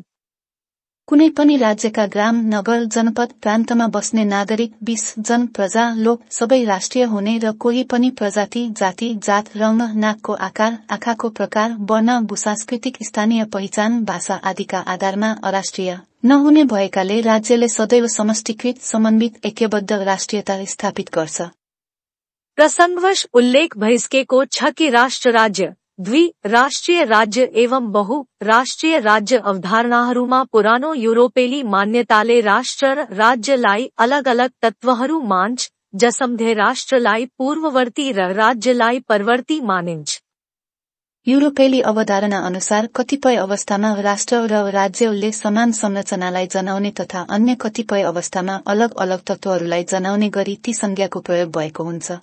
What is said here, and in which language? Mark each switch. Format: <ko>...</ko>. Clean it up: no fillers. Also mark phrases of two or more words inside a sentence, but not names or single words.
<ne>कुनै पनि राज्यका ग्राम, नगर, जनपद, प्रान्तमा बस्ने नागरिक, 20 जन, प्रजा, लोक सबै राष्ट्रिय हुने र कोही पनि प्रजाति, जाति, जात, रङ, नाकको आकार, आँखाको प्रकार, वर्ण, भूसांस्कृतिक स्थानीय पहिचान, भाषा आदिका आधारमा अराष्ट्रिय नहुने भएकाले राज्यले सदैव समष्टिकृत, समन्वित, ऐक्यबद्ध राष्ट्रियता स्थापित गर्छ। प्रसंगवश उल्लेख भइसकेको छ कि राष्ट्र राज्य, द्वि-राष्ट्रिय राज्य एवं बहु-राष्ट्रिय राज्य अवधारणाहरूमा पुरानो युरोपेली मान्यताले राष्ट्र र राज्यलाई अलग अलग तत्त्वहरू मान्छ, जसमध्ये राष्ट्रलाई पूर्ववर्ती र राज्यलाई परवर्ती मानिन्छ। युरोपेली अवधारणा अनुसार कतिपय अवस्थामा राष्ट्र र राज्यले समान संरचनालाई जनाउने तथा अन्य कतिपय अवस्थामा अलग अलग तत्त्वहरूलाई जनाउने गरी ती संज्ञाको प्रयोग भएको हुन्छ।</ne>